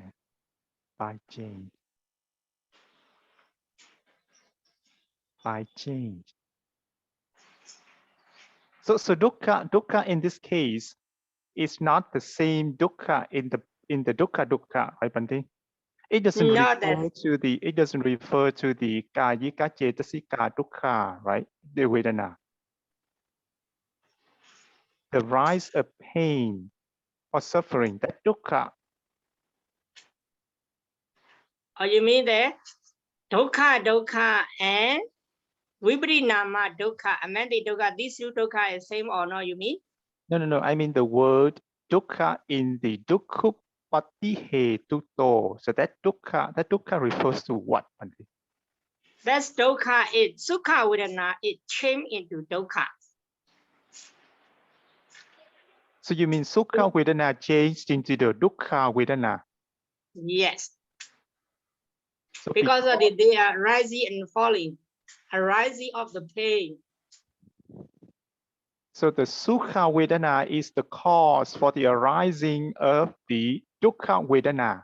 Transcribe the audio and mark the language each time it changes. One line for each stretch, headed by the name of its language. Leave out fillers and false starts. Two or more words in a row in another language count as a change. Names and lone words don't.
English: By change. By change. So dukkha in this case is not the same dukkha in the dukkha, right, Bhante? It doesn't refer to the
Pali: kājika cetasika dukkha,
English: right? The Vedana. The rise of pain or suffering, that dukkha. Oh, you mean that dukkha and
Pali: Viparinama dukkha, amandi dukkha,
English: these two dukkha is same or no, you mean? No. I mean the word dukkha in the
Pali: dukkupati hetuto.
English: So that dukkha refers to what, Bhante? That's dukkha, it
Pali: sukha vedana,
English: it changed into dukkha. So you mean
Pali: sukha vedana
English: changed into the
Pali: dukkha vedana?
English: Yes. So Because of they are rising and falling. arising of the pain. So the
Pali: Sukha Vedana
English: is the cause for the arising of the
Pali: Dukkha Vedana.